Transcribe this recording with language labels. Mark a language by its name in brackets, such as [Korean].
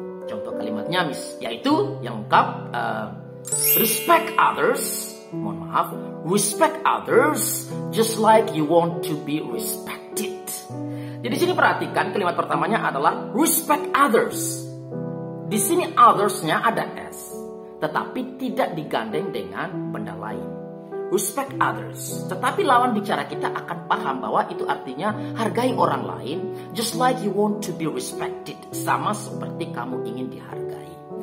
[Indonesian] Contoh kalimatnya yaitu yang lengkap, [English] respect others. [Indonesian] Mohon maaf, [English] respect others just like you want to be respected. [Indonesian] Jadi sini perhatikan kalimat pertamanya adalah respect others. Di sini others-nya ada S, tetapi tidak digandeng dengan benda lain. [English] Respect others. [Indonesian] Tetapi lawan bicara kita akan paham bahwa itu artinya hargai orang lain [English] just like you want to be respected, [Indonesian] sama seperti kamu ingin dihargai.